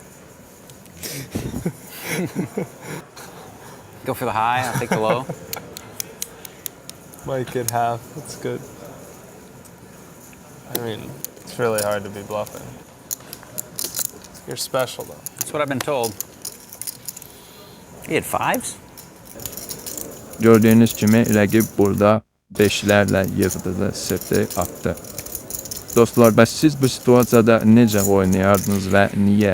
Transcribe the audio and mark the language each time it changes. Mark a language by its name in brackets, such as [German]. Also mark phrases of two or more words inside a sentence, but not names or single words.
[English] Go for the high. I'll take the low. Might get half. That's good. I mean, it's really hard to be bluffing. You're special though. That's what I've been told. He had fives? [Azerbaijani] Gördüyünüz kimi rəqib burada 5'lərlə yığdığı seti atdı. Dostlar, bəs siz bu situasiyada necə oynayardınız və niyə?